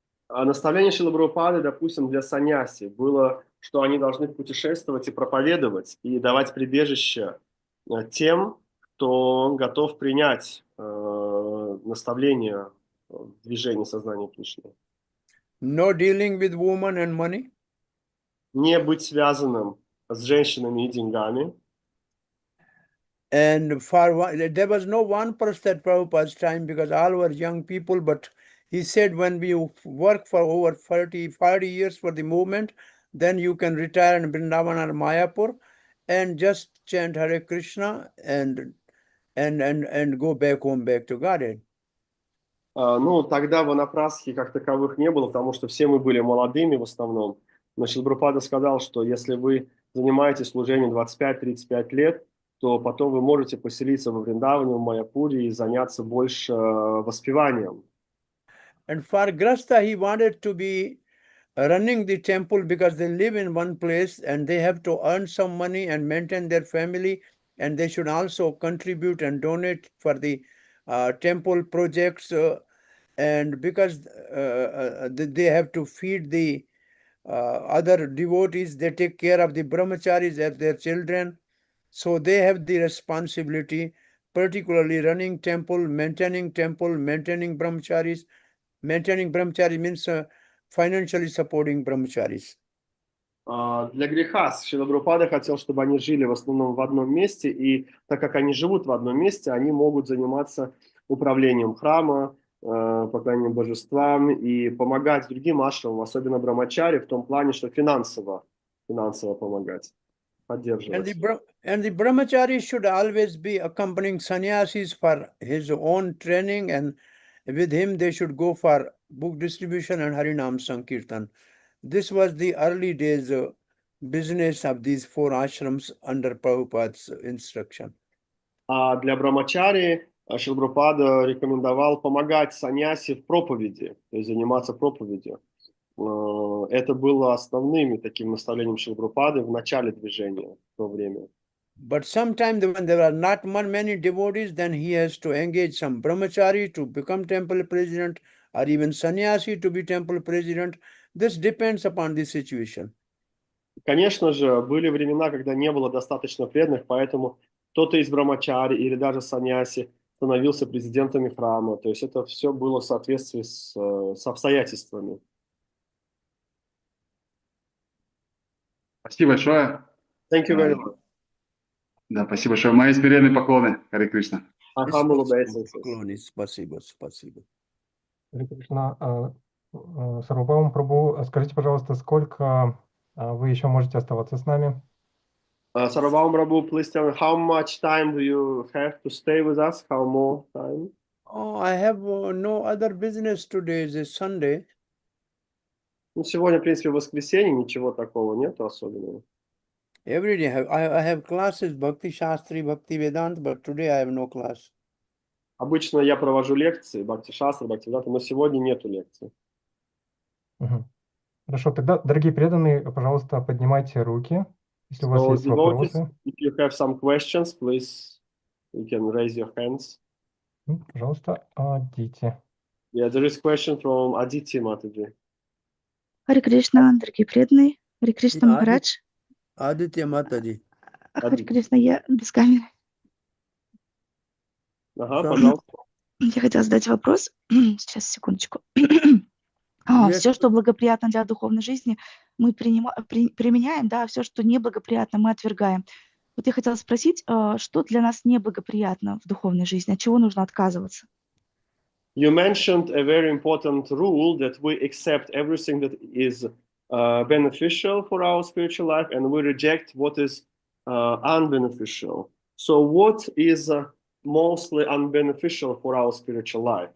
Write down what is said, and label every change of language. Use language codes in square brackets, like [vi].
[ru] Наставление Шрилы Прабхупады, допустим, для саньяси было, что они должны путешествовать и проповедовать, и давать прибежище тем, кто готов принять наставления в движении сознания Кришны. [en] No dealing with women and money. [ru] Не быть связанным с женщинами и деньгами. [en] And there was no one person at Prabhupada's time because all were young people, but he said when we work for over 40 years for the movement, then you can retire in Vrindavan or Mayapur and just chant Hare Krishna and go back home, back to Godhead. [ru] Ну, тогда ванапрасхи как таковых не было, потому что все мы были молодыми в основном. Но Шрила Прабхупада сказал, что если вы занимаетесь служением 25-35 лет, то потом вы можете поселиться во Вриндаване, в Майяпуре и заняться больше воспеванием. [en] And for Grasta, he wanted to be running the temple because they live in one place and they have to earn some money and maintain their family, and they should also contribute and donate for the temple projects, and because they have to feed the other devotees, they take care of the brahmacharis as their children, so they have the responsibility, particularly running temple, maintaining brahmacharis. Maintaining brahmachari means financially supporting brahmacharis. [ru] Для греха Шрила Прабхупада хотел, чтобы они жили в основном в одном месте, и так как они живут в одном месте, они могут заниматься управлением храма, поклонением божествам и помогать другим ашрамам, особенно брамачари, в том плане, что финансово помогать, поддерживать. [en] And the brahmachari should always be accompanying sannyasis for his own training, and with him they should go for book distribution and Harinam Sankirtan. This was the early days business of these 4 ashrams under Prabhupada's instruction. [ru] А для брамачари Шрила Прабхупада рекомендовал помогать саньяси в проповеди, то есть заниматься проповедью. Это было основным таким наставлением Шрила Прабхупады в начале движения в то время. [en] But sometimes when there are not many devotees, then he has to engage some brahmachari to become temple president, or even sannyasi to be temple president. This depends upon the situation. [ru] Конечно же, были времена, когда не было достаточно преданных, поэтому кто-то из брамачари или даже саньяси становился президентами храма. То есть это все было в соответствии с обстоятельствами. Спасибо большое. [en] Thank you very much. [ru] Да, спасибо большое. Мои смиренные поклоны, Харе Кришна. [en] Humble obeisances. [ru] Спасибо, спасибо. Харе Кришна. Сарвабхаума Прабху, скажите, пожалуйста, сколько вы еще можете оставаться с нами? Сарвабхаума Прабху, [en] please tell me, how much time do you have to stay with us? How more time? Oh, I have no other business today. It's Sunday. [ru] Ну, сегодня, в принципе, воскресенье, ничего такого нету особенного. [en] Every day I have classes, Bhakti Shastri, Bhakti Vedanta, but today I have no class. [ru] Обычно я провожу лекции, Бхакти Шастра, Бхакти Веданта, но сегодня нету лекций. Хорошо, тогда, дорогие преданные, пожалуйста, поднимайте руки, если у вас есть вопросы. [en] If you have some questions, please, you can raise your hands. [ru] Пожалуйста, Адити. [en] Yeah, there is a question from Aditi Mataji. [ru] Харе Кришна, дорогие преданные. Харе Кришна, Махарадж. [en] Aditya Mataji. [ru] Харе Кришна, я без камеры. Ага, пожалуйста. Я хотела задать вопрос. Сейчас, секундочку. Все, что благоприятно для духовной жизни, мы применяем, да, все, что неблагоприятно, мы отвергаем. Вот я хотела спросить, что для нас неблагоприятно в духовной жизни, от чего нужно отказываться? [en] You mentioned a very important rule that we accept everything that is beneficial for our spiritual life and we reject what is unbeneficial. So what is mostly unbeneficial for our spiritual life?